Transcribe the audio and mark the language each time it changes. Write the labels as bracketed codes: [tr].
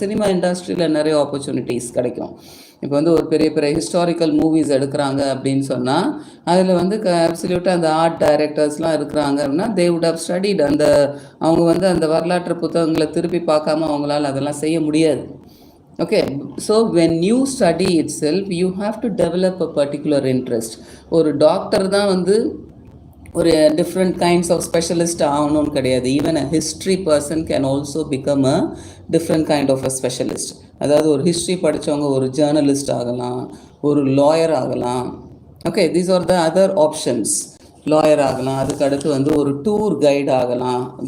[ta] Cinema இண்டஸ்ட்ரியில் நிறைய opportunities கிடைக்கும். இப்போ வந்து ஒரு பெரிய பெரிய ஹிஸ்டாரிக்கல் மூவிஸ் எடுக்கிறாங்க அப்படின்னு சொன்னால் அதில் வந்து அப்சல்யூட்டாக அந்த ஆர்ட் டைரக்டர்ஸ்லாம் இருக்கிறாங்க அப்படின்னா [en] They would have studied. [ta] அவங்க வந்து அந்த வரலாற்று புத்தகங்களை திருப்பி பார்க்காம அவங்களால அதெல்லாம் செய்ய முடியாது. [en] Okay, so when you study itself, you have to develop a particular interest. [ta] ஒரு டாக்டர் தான் வந்து ஒரு டிஃப்ரெண்ட் கைண்ட்ஸ் ஆஃப் ஸ்பெஷலிஸ்ட் ஆகணும்னு கிடையாது. [en] Even a history person can also become a different kind of a specialist. [ta] அதாவது ஒரு history படித்தவங்க ஒரு ஜேர்னலிஸ்ட் ஆகலாம், ஒரு லாயர் ஆகலாம். [en] Okay, these are the other options. [ta] Lawyer ஆகலாம், அதுக்கு அடுத்து வந்து ஒரு டூர் கைட் ஆகலாம்.